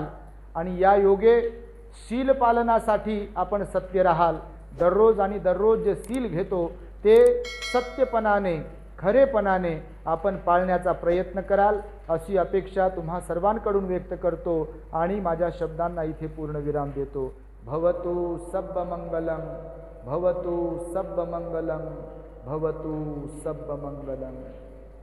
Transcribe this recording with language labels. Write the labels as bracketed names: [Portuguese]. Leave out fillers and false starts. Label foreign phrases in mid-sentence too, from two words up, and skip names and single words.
[Marathi] आणि या योगे शील पालनासाठी आपण सत्य राहाल. दररोज आणि दररोज जे सील घेतो ते सत्यपणाने, खरेपणाने आपण पाळण्याचा प्रयत्न कराल अशी अपेक्षा तुम्हा सर्वांकडून व्यक्त करतो आणि माझ्या शब्दांना इथे पूर्णविराम देतो. [Pali] भवतु सब्ब मंगलम, भवतु सब्ब मंगलम, भवतु सब्ब मंगलम.